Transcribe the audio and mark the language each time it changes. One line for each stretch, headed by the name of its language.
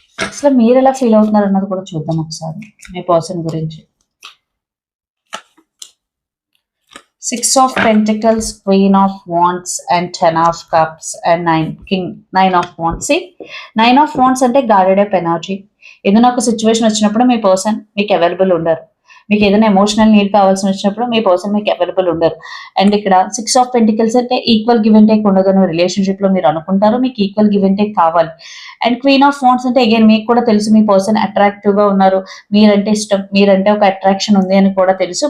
Telugu: అసలు మీరు ఎలా ఫీల్ అవుతున్నారు అన్నది కూడా చూద్దాం ఒకసారి మీ పర్సన్ గురించి.
English: 6 of Pentacles, Queen of Wands and 10 of Cups and 9 of Wands. See, 9 of Wands అంటే guarded up energy.
Telugu: ఏదైనా ఒక సిచ్యువేషన్ వచ్చినప్పుడు మీ పర్సన్ మీకు అవైలబుల్ ఉండరు. మీకు ఏదైనా ఎమోషనల్ నీడ్ కావాల్సి వచ్చినప్పుడు మీ పర్సన్ మీకు అవైలబుల్ ఉండరు. అండ్ ఇక్కడ 6 ఆఫ్ పెంటికల్స్ అంటే
English: equal give and take
Telugu: ఉండదు అని రిలేషన్షిప్ లో మీరు అనుకుంటారు, మీకు ఈక్వల్ గివ్ అండ్ టేక్ కావాలి. అండ్ క్వీన్ ఆఫ్ వాండ్స్ అంటే అగైన్ మీకు కూడా తెలుసు మీ పర్సన్ అట్రాక్టివ్ గా ఉన్నారు, మీరంటే ఇష్టం, మీరంటే ఒక అట్రాక్షన్ ఉంది అని కూడా తెలుసు.